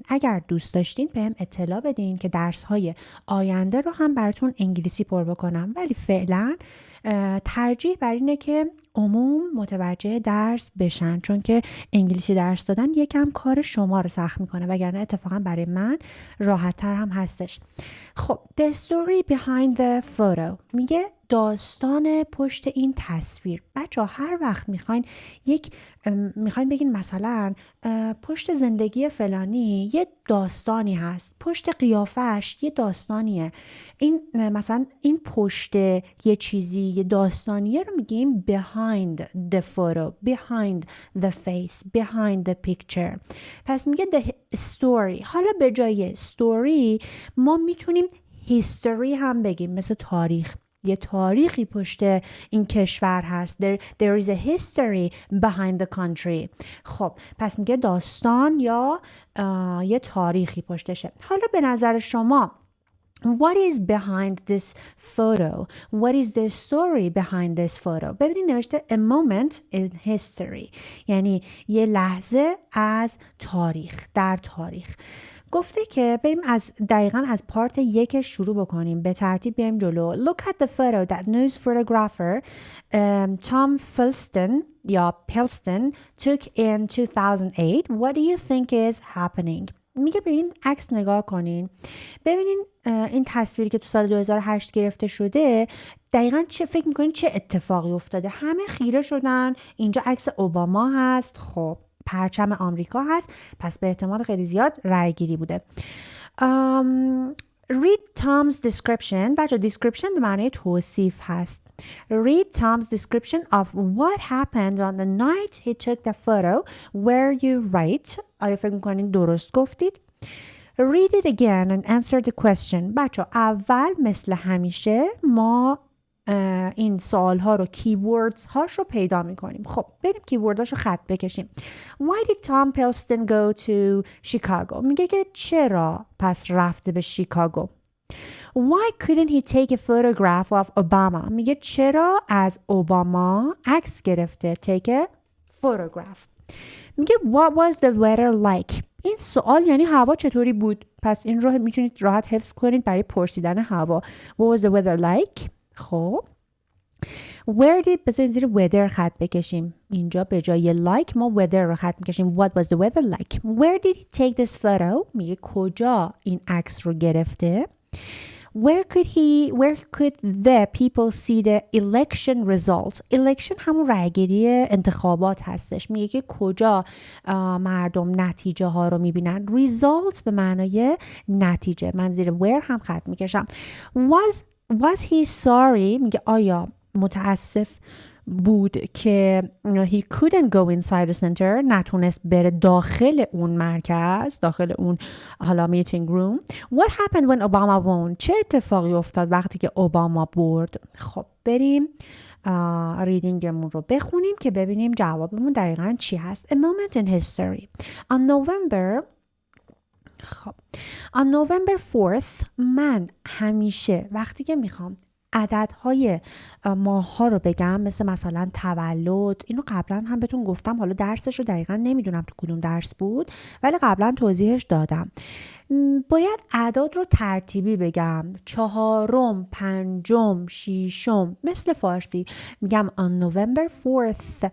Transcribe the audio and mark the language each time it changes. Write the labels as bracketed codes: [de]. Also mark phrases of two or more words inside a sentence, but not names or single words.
[fa] اگر دوست داشتین بهم اطلاع بدین که درس های آینده رو هم براتون انگلیسی پر بکنم، ولی فعلا ترجیح بر اینه که عموم متوجه درس بشن، چون که انگلیسی درس دادن یکم کار شما رو سخت میکنه، وگرنه اتفاقا برای من راحت تر هم هستش. خب [en] the story behind the photo [fa] میگه داستان پشت این تصویر. بچه ها هر وقت میخواین بگین مثلا پشت زندگی فلانی یه داستانی هست، پشت قیافش یه داستانیه، این مثلا این پشت یه چیزی یه داستانیه رو میگیم [en] behind the photo, behind the face, behind the picture. [fa] پس میگه [en] the story. [fa] حالا به جای story ما میتونیم history هم بگیم، مثل تاریخ. یه تاریخی پشت این کشور هست. [en] There is a history behind the country. [fa] خب پس میگه داستان یا یه تاریخی پشتشه. حالا به نظر شما [en] what is behind this photo? What is the story behind this photo? [fa] ببینید نوشته [en] a moment in history، [fa] یعنی یه لحظه از تاریخ، در تاریخ. گفته که بریم دقیقاً از پارت 1 شروع بکنیم، به ترتیب بریم جلو. [en] Look at the photo that news photographer Tom Pilston took in 2008. What do you think is happening? [fa] میگه به این عکس نگاه کنین، ببینین این تصویری که تو سال 2008 گرفته شده دقیقاً چه فکر میکنین چه اتفاقی افتاده؟ همه خیره شدن. اینجا عکس اوباما هست، خب پرچم آمریکا هست، پس به احتمال خیلی زیاد رای گیری بوده. [en] Read Tom's description. [fa] بچه description به معنی توصیف هست. [en] Read Tom's description of what happened on the night he took the photo. Where you right? [fa] آیا فکر میکنین درست گفتید؟ [en] Read it again and answer the question. [fa] بچه اول مثل همیشه ما این سوال ها رو کیوردز هاش رو پیدا میکنیم. خب بریم کیورد هاش رو خط بکشیم. [en] Why did Tom Pilston go to Chicago? [fa] میگه که چرا پس رفته به شیکاگو. [en] Why couldn't he take a photograph of Obama? [fa] میگه چرا از اوباما عکس گرفته. [en] Take a photograph. میگه what was the weather like? [fa] این سوال یعنی هوا چطوری بود، پس این رو میتونید راحت حفظ کنید برای پرسیدن هوا. [en] What was the weather like؟ [fa] خب [en] where did [fa] بذارید زیر weather خط بکشیم. اینجا به جای like ما weather رو خط میکشیم. [en] What was the weather like? Where did he take this photo? [fa] میگه کجا این عکس رو گرفته. [en] Where could the people see the election result? [fa] Election همون رأیگیری انتخابات هستش. میگه که کجا مردم نتیجه ها رو میبینن. Result به معنای نتیجه. من زیر where هم خط میکشم. [en] Was he sorry؟ [fa] میگه آیا متاسف بود که [en] he couldn't go inside the center، [fa] نتونست بره داخل اون مرکز، داخل اون حالا [en] meeting room. What happened when Obama won؟ [fa] چه اتفاقی افتاد وقتی که اوباما برد؟ خب بریم ریدینگمون رو بخونیم که ببینیم جوابمون دقیقاً چی هست. [en] A moment in history. On November 4th [fa] من همیشه وقتی که میخوام عددهای ماه ها رو بگم، مثلا تولد، اینو قبلا هم بهتون گفتم، حالا درسش رو دقیقا نمیدونم تو کدوم درس بود ولی قبلا توضیحش دادم. باید اعداد رو ترتیبی بگم، 4م، 5م، 6م، مثل فارسی میگم [en] on November 4th.